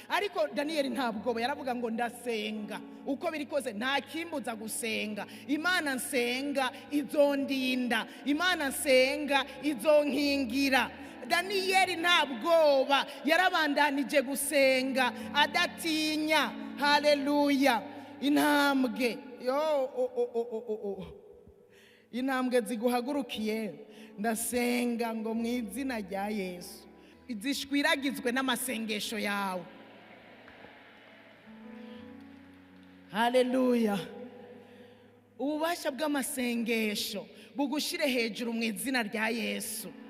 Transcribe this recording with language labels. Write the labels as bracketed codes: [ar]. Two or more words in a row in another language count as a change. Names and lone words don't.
[rn] Ariko Daniyeli nta bwoba, yaravuga ngo, "Ndasenga. Uko biri kose nta kimbuza gusenga. Imana nsenga izondinda. Imana nsenga izonkingira." Daniyeli nta bwoba, yarabandanije gusenga adatinya. Haleluya. Intambwe. Yo, o, o, o, o, o, o. Intambwe ziguhagurukiye, ndasenga ngo mu izina rya Yesu, zishwiragizwe n'amasengesho yawe. Haleluya. Ububasha bw'amasengesho bugushire hejuru mu izina rya Yesu.